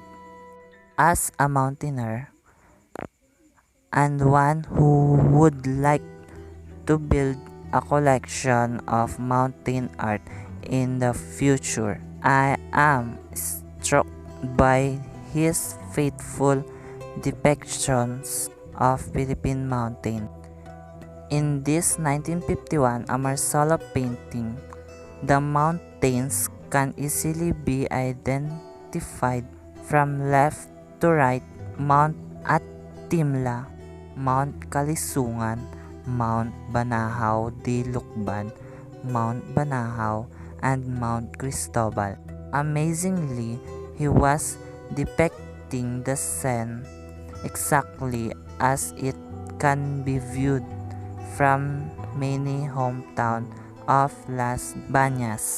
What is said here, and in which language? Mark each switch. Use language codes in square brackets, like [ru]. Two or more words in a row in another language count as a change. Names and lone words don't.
[en] As a mountaineer and one who would like to build a collection of mountain art in the future, I am struck by his faithful depictions of Philippine mountain. In this 1951 Amorsolo painting, the mountains can easily be identified from left to right: Mount Atimla, Mount Kalisungan, Mount Banahaw de Lucban, Mount Banahaw, and Mount Cristobal. Amazingly, he was depicting the scene exactly as it can be viewed from many hometown of Las Bañas.